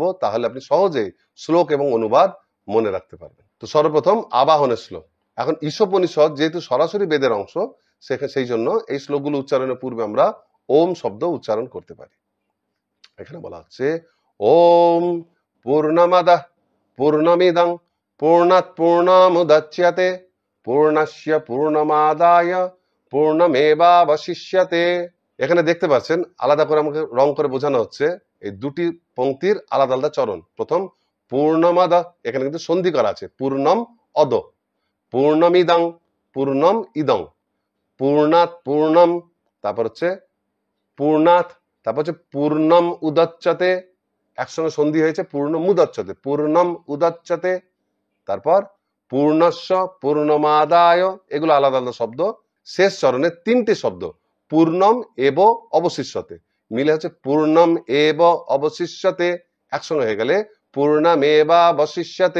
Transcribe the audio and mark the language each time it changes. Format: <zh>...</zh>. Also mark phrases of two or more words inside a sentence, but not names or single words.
<bn>তাহলে আপনি সহজেই শ্লোক এবং অনুবাদ মনে রাখতে পারবেন। তো সর্বপ্রথম আবাহনের শ্লোক। এখন ঈশোপনিষদ যেহেতু সরাসরি বেদের অংশ, সেই জন্য এই শ্লোকগুলো উচ্চারণের পূর্বে আমরা ওম শব্দ উচ্চারণ করতে পারি। এখানে বলা হচ্ছে</bn> <sa>ওম পূর্ণমাদাঃ পূর্ণমিদং পূর্ণাৎ পূর্ণমুদচ্যতে পূর্ণস্য পূর্ণমাদায় পূর্ণমেবাবশিষ্যতে।</sa> <bn>এখানে দেখতে পাচ্ছেন আলাদা করে আমাকে রং করে বোঝানো হচ্ছে এই 2টি পংক্তির আলাদা আলাদা চরণ। প্রথম পূর্ণমাদা, এখানে কিন্তু সন্ধি করা আছে,</bn> <sa>পূর্ণম অদ, পূর্ণমিদং পূর্ণম ইদং, পূর্ণাৎ পূর্ণম,</sa> <bn>তারপর হচ্ছে পূর্ণাৎ, তারপর হচ্ছে</bn> <sa>পূর্ণম উদচ্যতে,</sa> <bn>একসঙ্গে সন্ধি হয়েছে</bn> <sa>পূর্ণমুদচ্যতে, পূর্ণম উদচ্যতে,</sa> <bn>তারপর</bn> <sa>পূর্ণস্য পূর্ণমাদায়,</sa> <bn>এগুলো আলাদা আলাদা শব্দ। শেষ চরণে 3টি শব্দ</bn> <sa>পূর্ণম এব অবশিষ্যতে,</sa> <bn>মিলে হচ্ছে</bn> <sa>পূর্ণম এব অবশিষ্যতে,</sa> <bn>একসঙ্গে হয়ে গেলে পূর্ণমেবাবশিষ্যতে।</bn>